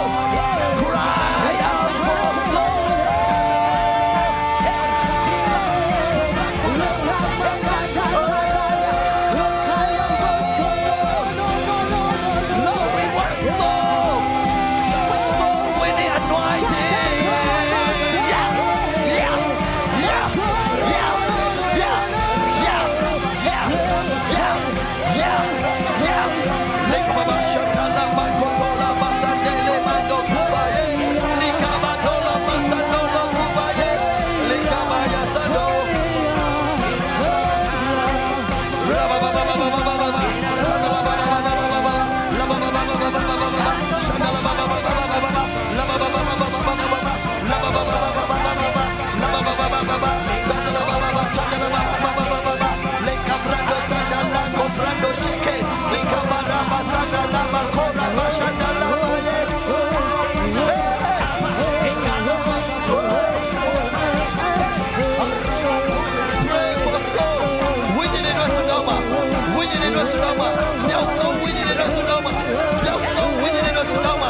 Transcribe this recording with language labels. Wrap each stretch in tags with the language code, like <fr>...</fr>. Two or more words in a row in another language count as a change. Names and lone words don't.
<en>Cry out for soul! Lord, we want soul! Soul winning anointing! Yeah! Yeah! Yeah! Yeah! Yeah! Yeah! Yeah! Yeah! Yeah! Yeah! Leka baba shakala makola basandele mando kubaye. Leka badola basandolo kubaye. Leka baya sando. Raba baba baba baba baba. Sandala baba baba baba. La baba baba baba baba. Sandala baba baba baba. La baba baba baba baba. La baba baba baba baba. La baba baba baba. Sandala baba baba. Sandala baba baba baba. Leka brando sandala comprando shike. Leka baraba sandala makora bashandala baye. Pray for soul. Winning in Sonoma. Winning in Sonoma. Your soul winning in Sonoma. Your soul winning in Sonoma.</en>